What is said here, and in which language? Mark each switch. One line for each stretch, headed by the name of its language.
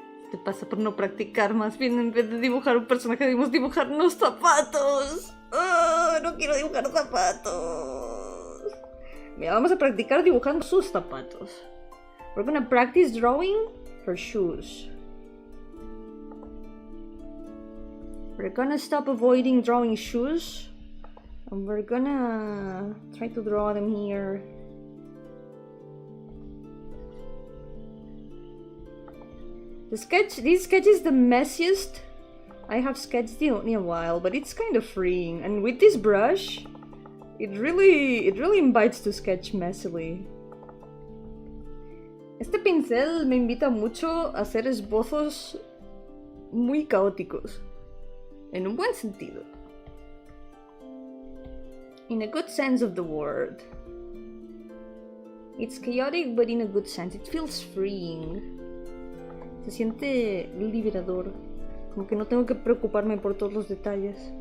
Spanish: Te pasa por no practicar, más bien en vez de dibujar un personaje debemos dibujar unos zapatos. Oh, no quiero dibujar zapatos. Mira, vamos a practicar dibujando sus zapatos.
English: We're gonna practice drawing her shoes. We're gonna stop avoiding drawing shoes, and we're gonna try to draw them here. This sketch is the messiest I have sketched in a while, but it's kind of freeing. And with this brush, it really invites to sketch messily.
Spanish: Este pincel me invita mucho a hacer esbozos muy caóticos. En un buen sentido.
English: In a good sense of the word. It's chaotic, but in a good sense. It feels freeing.
Spanish: Se siente liberador. Como que no tengo que preocuparme por todos los detalles.